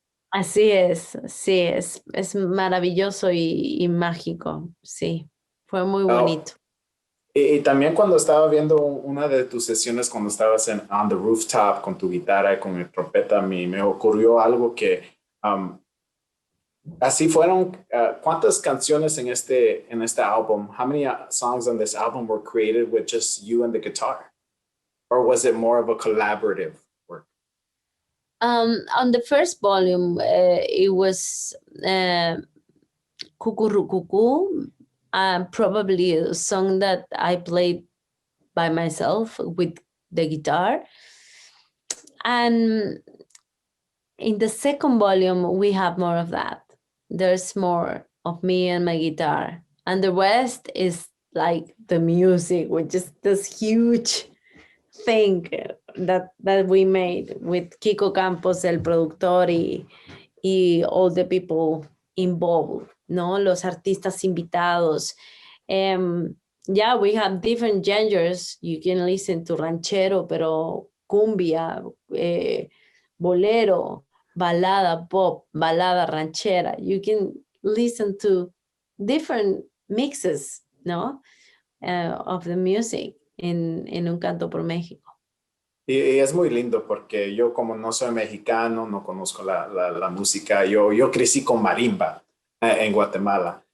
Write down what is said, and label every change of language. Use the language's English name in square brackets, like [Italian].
[Spanish] Así es, sí, es maravilloso y mágico, sí, fue muy bonito. Y también cuando estaba viendo una de tus sesiones, cuando estabas [English] on the rooftop [Spanish] con tu guitarra y con el trompeta, me ocurrió algo que um, así fueron. ¿Cuántas canciones en este álbum? [English] How many songs on this album were created with just you and the guitar? Or was it more of a collaborative work? On the first volume, it was Cuckoo, probably a song that I played by myself with the guitar. And in the second volume, we have more of that. There's more of me and my guitar. And the rest is like the music, which is this huge thing that we made with Kiko Campos, [Spanish] el productor, y [English] all the people involved, no? [Spanish] Los artistas invitados. [English] Yeah, we have different genres. You can listen to ranchero, pero cumbia, bolero, balada pop, balada ranchera. You can listen to different mixes, no? Of the music en Un Canto por México. [Spanish] Y es muy lindo porque yo como no soy mexicano, no conozco la música, yo crecí con marimba en Guatemala.